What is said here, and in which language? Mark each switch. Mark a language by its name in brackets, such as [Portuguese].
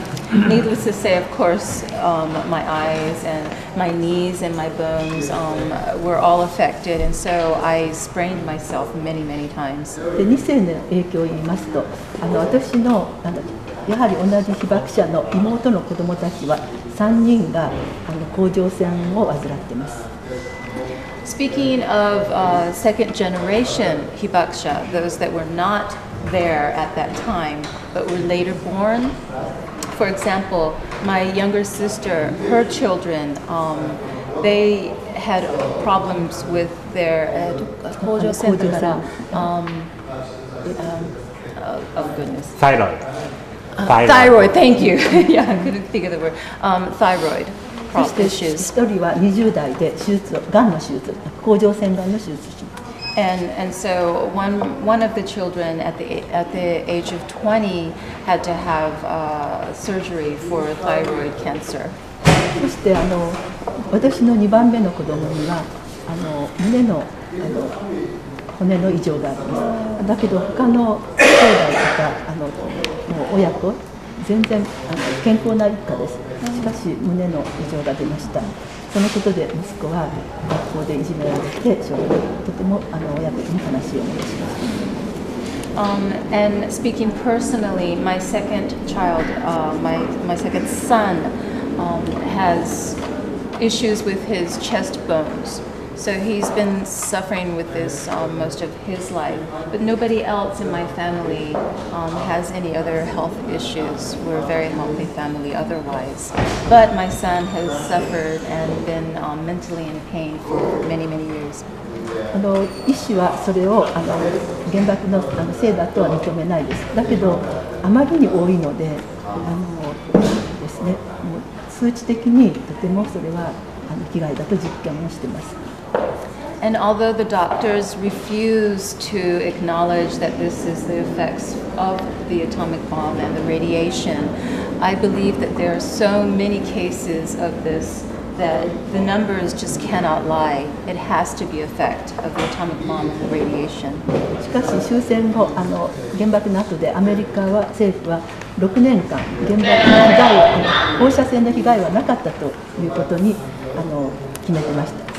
[English] Needless to say, of course, my eyes and my knees and my bones were all affected, and so I sprained myself many, many times. [Japanese] で2世の影響を言いますと、私のやはり同じ被爆者の妹の子どもたちは3人が甲状腺を患っています。 [English] Speaking of second generation Hibakusha, those that were not there at that time but were later born, for example, my younger sister, her children, they had problems with their oh goodness. Thyroid. Thyroid, thank you. Yeah, I couldn't think of the word. Thyroid. [Japanese] そして1人は20代でがんの手術、甲状腺がんの手術します。 [English] And so one of the children at the age of 20 had to have surgery for thyroid cancer. [Japanese] そして私の2番目の子供には胸の骨の異常があります。だけど他の兄弟とかもう親子全然健康な一家です。しかし胸の異常が出ました。そのことで息子は学校でいじめられて、将来とても親とても悲しい思いをしました。 [English] And speaking personally, my second child, my second son, has issues with his chest bones. So he's been suffering with this most of his life. But nobody else in my family has any other health issues. We're a very healthy family otherwise. But my son has suffered and been mentally in pain for many, many years. [Japanese] 医師はそれを原爆のせいだとは認めないです。だけどあまりに多いのでですね、もう数値的にとてもそれは被害だと実験をしています。 [English] And although the doctors refuse to acknowledge that this is the effects of the atomic bomb and the radiation, I believe that there are so many cases of this that the numbers just cannot lie. It has to be effect of the atomic bomb and the radiation. [Japanese] しかし終戦後原爆の後でアメリカは政府は6年間原爆の被害放射線の被害はなかったということに決めてました。